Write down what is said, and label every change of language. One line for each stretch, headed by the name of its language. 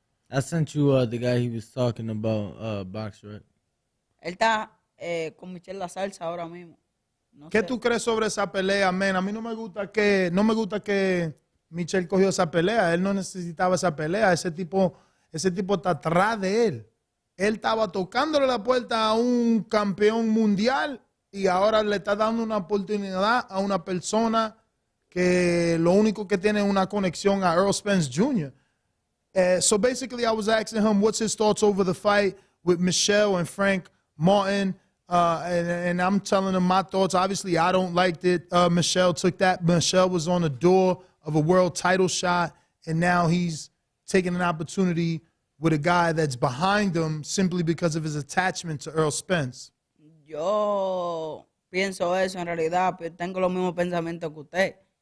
English: I sent you the guy he was talking about, box, right?
Spanish: Él está con Michelle La Salsa ahora mismo. No ¿Qué sé. tú crees sobre esa pelea, men? A mí no me gusta que Michelle cogió esa pelea. Él no necesitaba esa pelea. Ese tipo está atrás de él. Él estaba tocándole la puerta a un campeón mundial y ahora le está dando una oportunidad a una persona que lo único que tiene es una conexión a Earl Spence Jr.
English: So basically I was asking him what's his thoughts over the fight with Michelle and Frank Martin. And I'm telling him my thoughts. Obviously, I don't like it. Michelle took that. Michelle was on the door of a world title shot, and now he's taking an opportunity with a guy that's behind him simply because of his attachment to Earl Spence.
Spanish: Yo pienso eso en realidad, pero tengo los mismos pensamientos que usted.